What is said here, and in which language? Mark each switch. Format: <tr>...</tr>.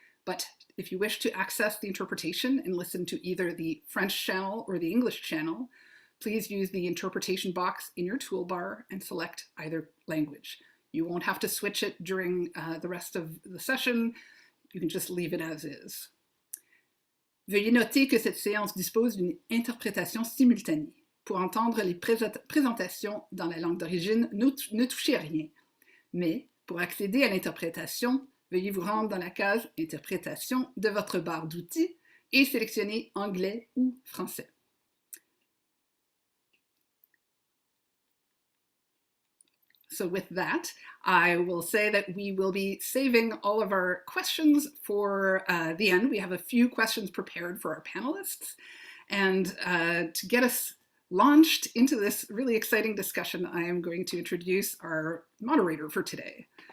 <en>But if you wish to access the interpretation and listen to either the French channel or the English channel, please use the interpretation box in your toolbar and select either language. You won't have to switch it during the rest of the session. You can just leave it as is.</en> <fr>Veuillez noter que cette séance dispose d'une interprétation simultanée. Pour entendre les présentations dans la langue d'origine, ne touchez à rien. Mais pour accéder à l'interprétation, veuillez vous rendre dans la case Interprétation de votre barre d'outils et sélectionner Anglais ou Français.</fr> <en>So with that, I will say that we will be saving all of our questions for the end. We have a few questions prepared for our panelists. And to get us launched into this really exciting discussion, I am going to introduce our moderator for today.</en>